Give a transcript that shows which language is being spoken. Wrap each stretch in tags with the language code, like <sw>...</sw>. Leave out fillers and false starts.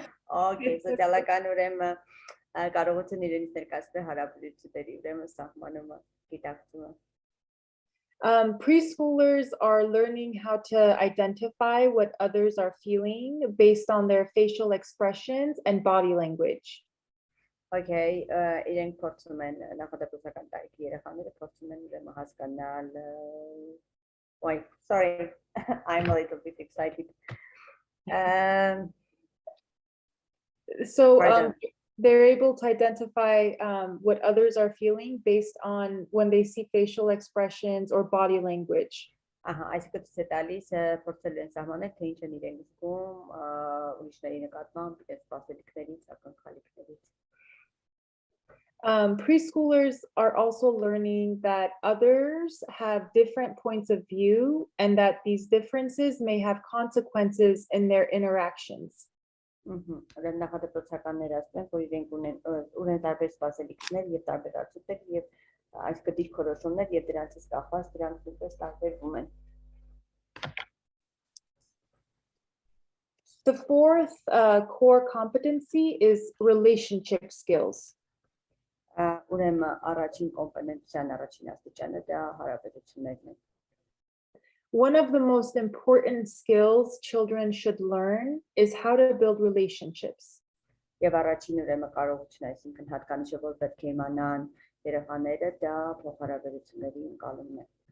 <hy>Okay, սոցիալական ուրեմն կարողություն իրենից ներկայացնել հարաբերությունների ուրեմն սահմանումը, գիտակցումը։</hy> <en>Preschoolers are learning how to identify what others are feeling based on their facial expressions and body language.</en> <hy>Okay, իրենք փորձում են նախադպրոցական տարիքի երեխաները փորձում են ուրեմն հասկանալ</hy> <en>Wait, sorry, I'm a little bit excited. So they're able to identify what others are feeling based on when they see facial expressions or body language.</en> <hy>Այսինքն ցույց է տալիս փորձել են սահմանել թե ինչ են իրենք զգում ուրիշների նկատմամբ, իրենց սպասելիքներից, ակնկալիքներից։</hy> <en>Preschoolers are also learning that others have different points of view and that these differences may have consequences in their interactions.</en> <hy>Նախադպրոցականները ասում են, որ իրենք ունեն տարբեր սպասելիքներ եւ տարբեր արդյունքներ եւ այսինքն դիրքորոշումներ եւ դրանցից կախված դրանք նույնպես տարբերվում են։</hy> <en>The fourth core competency is relationship skills.</en> <hy>Ուրեմն առաջին կոմպոնենտության առաջին աստիճանը դա հարաբերություններն են։</hy> <en>One of the most important skills children should learn is how to build relationships.</en> <hy>Եվ առաջին ուրեմն կարողությունը, այսինքն հատկանիշը, որ պետք է իմանան երեխաները, դա փոխհարաբերությունների ընկալումն է։</hy>